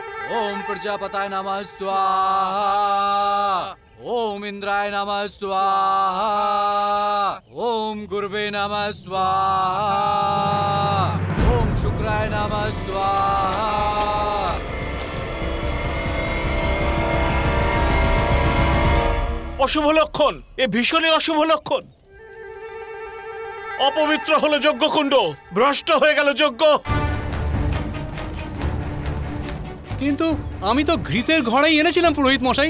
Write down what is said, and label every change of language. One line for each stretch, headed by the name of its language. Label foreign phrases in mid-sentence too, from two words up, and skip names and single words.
Sanskrit: ओम प्रजापताय नमः स्वाहा। ओम इंद्राय नमः स्वाहा। ओम गुरुवे नमः स्वाहा। ओम शुक्राय नमः स्वाहा।
Bangla: অশুভ লক্ষণ, এ ভীষণই অশুভ লক্ষণ। অপবিত্র হলো যজ্ঞকুণ্ড, ভ্রষ্ট হয়ে গেল যজ্ঞ। কিন্তু আমি তো ঘৃতের ঘড়াই এনেছিলাম পুরোহিত মশাই।